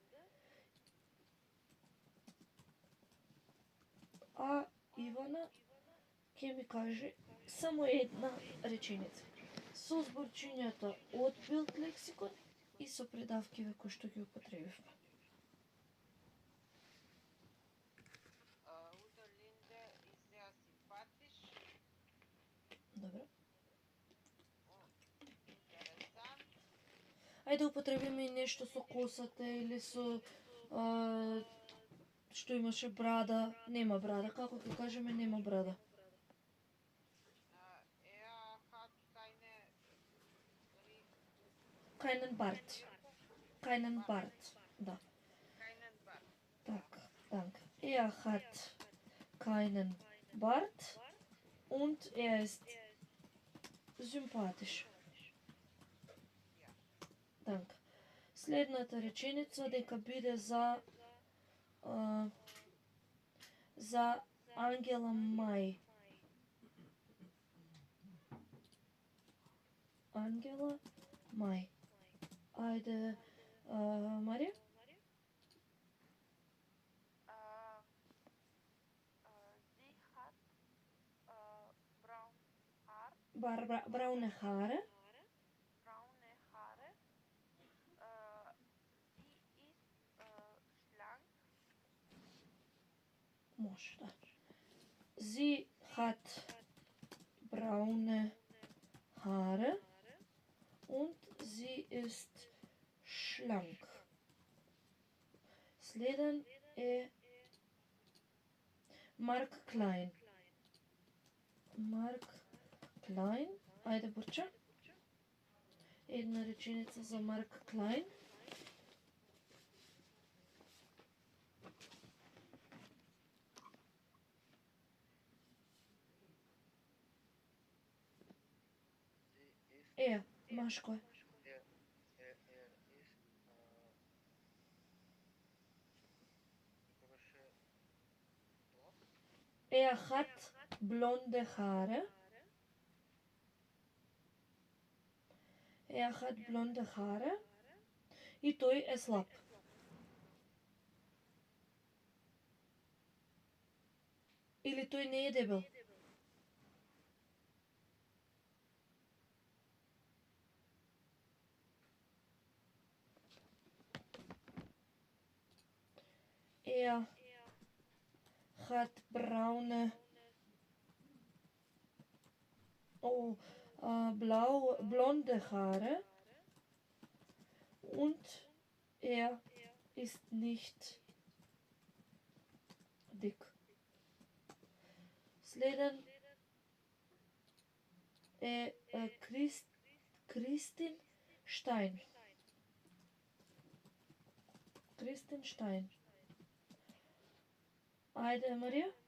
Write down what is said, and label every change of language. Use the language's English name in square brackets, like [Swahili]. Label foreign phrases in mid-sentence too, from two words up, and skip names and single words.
[Macedonian] А Ивана ќе ми каже само една реченица. Со зборчињата од Bild лексикон и со придавкиве кои што ги употребивме. [German] Удо Линде ist sehr sympathisch. [Macedonian] Добро. [German] Interessant. [Macedonian] Ајде употребиме и нешто со косата или со што имаше брада, нема брада. Како ќе кажеме нема брада? [German] Keinen Bart. Keinen Bart, da. Keinen Bart. Так, danke. Er hat keinen Bart und er ist sympathisch. Danke. [Macedonian] Следната реченица дека биде за Ангела Мај. Ангела Мај. Ајде, Марија? [German] Sie hat braun Haar. Braune Haare. Braune Haare. Sie ist schlank. [Macedonian] Може, да. Sie hat braune Haare und sie ist schlank. Следен е Mark Klein. Mark Klein. Ајде, Бурча. Една реченица за Марк Клайн. Машко е. [German] Er hat blonde Haare. Er hat blonde Haare. [Macedonian] И тој е слаб. Или тој не е дебел. [German] Er hat braune, blonde Haare und er ist nicht dick. [Macedonian] Следен е Kristin Stein. Kristin Stein. Ајде, Марија.